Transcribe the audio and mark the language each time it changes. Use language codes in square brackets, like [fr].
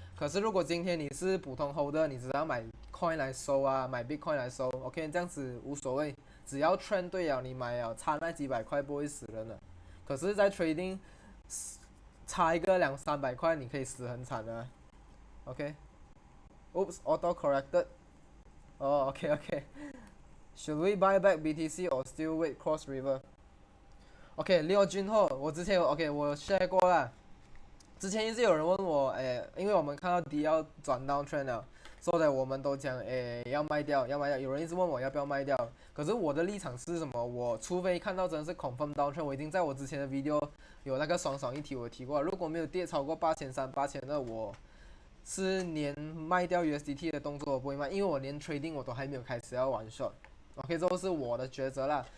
[zh] 可是如果今天你是普通 holder， 你只要买 coin 来收啊，买 Bitcoin 来收 ，OK， 这样子无所谓，只要 trend 对了，你买了差那几百块不会死人的。可是，在 trading 差一个200-300块，你可以死很惨的。 [en] OK，Oops， auto corrected。哦 ，OK。Should we buy back BTC or still wait cross river？OK， 廖俊厚， [zh] 我之前我 share 过啦。之前一直有人问我，因为我们看到 D 要转 down trend 了，所以我们都讲，要卖掉，要卖掉。有人一直问我要不要卖掉，可是我的立场是什么？我除非看到真的是 confirm down trend， 我已经在我之前的 video 有那个爽一题我提过，如果没有跌超过8300、8200，我是连卖掉 USDT 的动作我不会卖，因为我连 trading 我都还没有开始要玩 short。OK， 这是我的抉择啦。